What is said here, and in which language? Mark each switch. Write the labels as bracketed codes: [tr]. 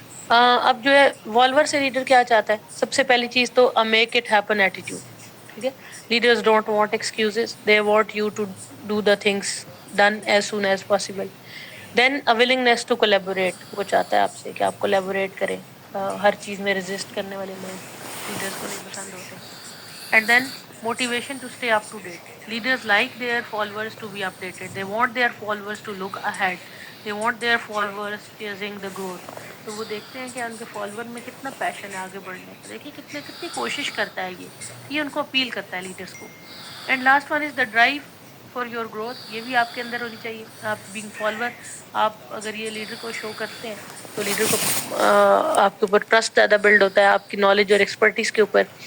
[ur] اب جو ہے والور سے لیڈر کیا چاہتا ہے, سب سے پہلی چیز تو [en] Make it happen attitude. ٹھیک ہے, leaders don't want excuses, they want you to do the things done as soon as possible. Then a willingness to collaborate, [ur] وہ چاہتا ہے آپ سے کہ آپ کولیبوریٹ کریں. ہر چیز میں ریزسٹ کرنے والے لوگ لیڈرز کو نہیں پسند ہوتے. And then [en] motivation to stay up to date. Leaders like their followers to be updated. They want their followers to look ahead. They want their followers chasing the growth. [ur] تو وہ دیکھتے ہیں کہ ان کے فالوور میں کتنا پیشن ہے آگے بڑھنے کا, دیکھیے کتنی کوشش کرتا ہے. یہ ان کو اپیل کرتا ہے لیڈرس کو. [en] And last one is the drive for your growth. [ur] یہ بھی آپ کے اندر ہونی چاہیے. آپ بینگ فالوور, آپ اگر یہ لیڈر کو شو کرتے ہیں تو لیڈر کو آپ کے اوپر ٹرسٹ زیادہ بلڈ ہوتا ہے, آپ کی نالج اور ایکسپرٹیز کے اوپر.